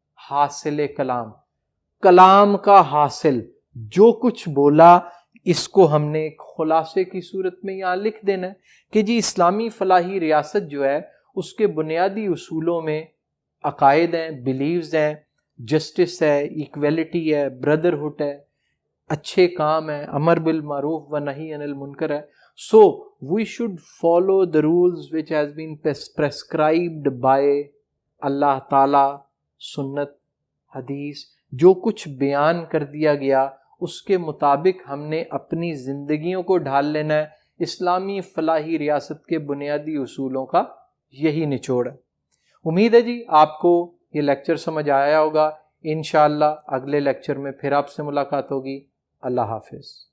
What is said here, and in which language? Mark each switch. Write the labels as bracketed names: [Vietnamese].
[Urdu] حاصل کلام، کلام کا حاصل، جو کچھ بولا اس کو ہم نے ایک خلاصے کی صورت میں یہاں لکھ دینا ہے کہ جی اسلامی فلاحی ریاست جو ہے اس کے بنیادی اصولوں میں عقائد ہیں، بلیوز ہیں، جسٹس ہے، ایکویلٹی ہے، بردرہڈ ہے، اچھے کام ہے، امر بالمعروف و نہی عن المنکر ہے. [English] So we should follow the rules which has been prescribed by Allah تعالی، سنت، حدیث. [Urdu] جو کچھ بیان کر دیا گیا اس کے مطابق ہم نے اپنی زندگیوں کو ڈھال لینا ہے. اسلامی فلاحی ریاست کے بنیادی اصولوں کا یہی نچوڑ ہے. امید ہے جی آپ کو یہ لیکچر سمجھ آیا ہوگا. انشاءاللہ اگلے لیکچر میں پھر آپ سے ملاقات ہوگی. اللہ حافظ.